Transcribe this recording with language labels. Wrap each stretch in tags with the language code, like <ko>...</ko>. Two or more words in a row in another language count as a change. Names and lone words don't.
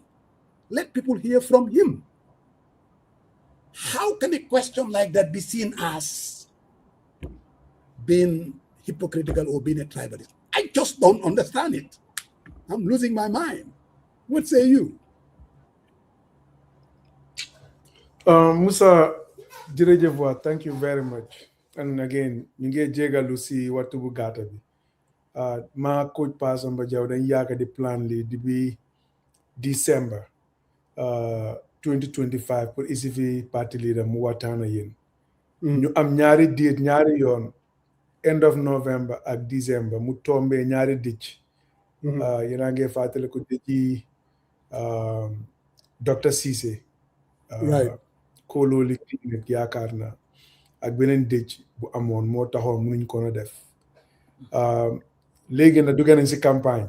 <en>Let people hear from him. How can a question like that be seen as being hypocritical or being a tribalist? I just don't understand it. I'm losing my mind. What say you? Musa, thank you very much. And again,</en> <wo>ñu ngi jégalu si waxtu bu gàtta bi. Ma coach Pa Samba Jaw dañ yaaka di plan li di bi December 2025 pour isi fi parti leader mu waxtaan ak yéen. Ñu am ñaari date ñaari yoon,</wo> <en>end of November</en> <wo>ak December mu tombé ñaari dëcc. Yéen a ngi fàttali ko dëcc Dr. Cissé. Right. Kololi clinic yaakaar na ak beneen dëcc bu amoon moo taxoon mënuñ ko na def. Léegi na dugg nañ si campagne.</wo>